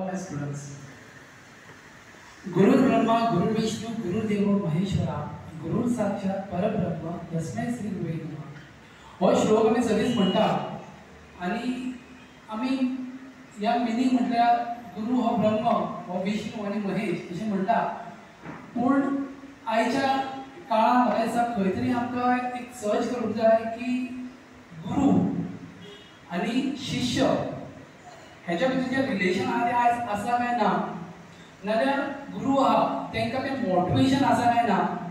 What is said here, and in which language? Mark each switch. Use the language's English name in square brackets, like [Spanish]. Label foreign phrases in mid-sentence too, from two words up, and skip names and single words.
[Konkani] स्टुडंट्स. [Sanskrit] गुरु ब्रह्मा गुरु विष्णू गुरुदेव महेश्वरा गुरु साक्षात परब्रह्म तस्मै श्री गुरुवे नमः. [Konkani] हो श्लोक आमी सगळीच म्हणटा आणि आमी या मिनींग म्हटल्यार गुरु हो ब्रह्म हो विष्णू आणि महेश अशें म्हणटा. पूण आयच्या काळान म्हाका दिसता खंय तरी आमकां एक सर्च करूंक जाय की गुरु आणि शिष्य ह्याच्या भितर जे रिलेशन आहा ते आज आसा काय ना, नाल्यार गुरु आहा तांकां तें मोटिवेशन आसा काय ना.